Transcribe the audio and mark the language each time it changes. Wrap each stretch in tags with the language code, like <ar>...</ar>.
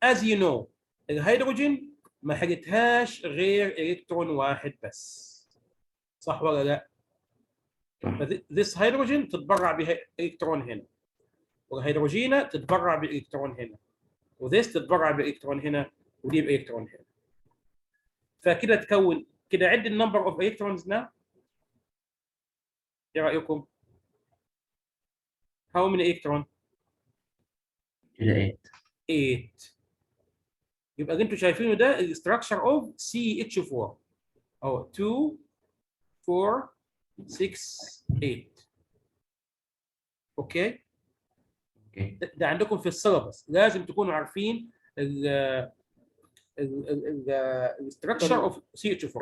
<en>As you know</en> <ar>الهيدروجين ما حاجتهاش غير الكترون واحد بس، صح ولا لا؟</ar> <en>this hydrogen</en> <ar>تتبرع بها الكترون هنا، والهيدروجينه تتبرع بالالكترون هنا، وذيس تتبرع بالالكترون هنا، ودي بالالكترون هنا. فكده تكون كده عد النمبر اوف الكترونز now. ايه رايكم؟</ar> <en>How many electron؟</en> <ar>كده 8. يبقى اللي انتوا شايفينه ده الستراكشر اوف CH4 اهو 2 4 6 8. اوكي؟ ده عندكم في السيلابس، لازم تكونوا عارفين الستراكشر اوف CH4.</ar>